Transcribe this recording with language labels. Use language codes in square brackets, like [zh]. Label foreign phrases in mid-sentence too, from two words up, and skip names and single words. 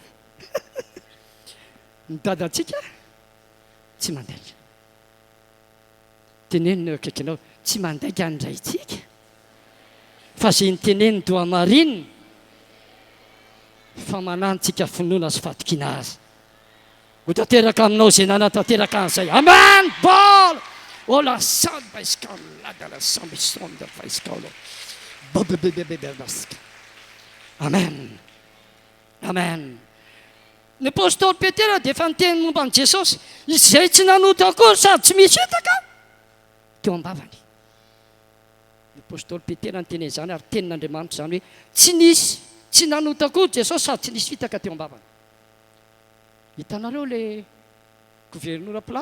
[mg] ny dadatsika tsy mandainga tenenina eo akaikinao tsy mandainga andraytsika fa zay nyteneny doa marina fa manantsika finoana sy fatokina azy ho tanteraka aminao zay nanatanteraka an'izay amen bol oh la sande baiskalada la sambe sonde baiskalo babebebebebasika amen amen ny apôstôly Petera dia efa niteny momba an' Jesosy izay tsy nanota akory sady tsy misy hitaka teo am-bavany ny apôstôly Petera niteny izany ary tenin'Andriamanitra izany hoe tsy nisy tsy nanota akory Jesosy sady tsy nisy fitaka teo am-bavany hitanareo [fr] le gouvernoura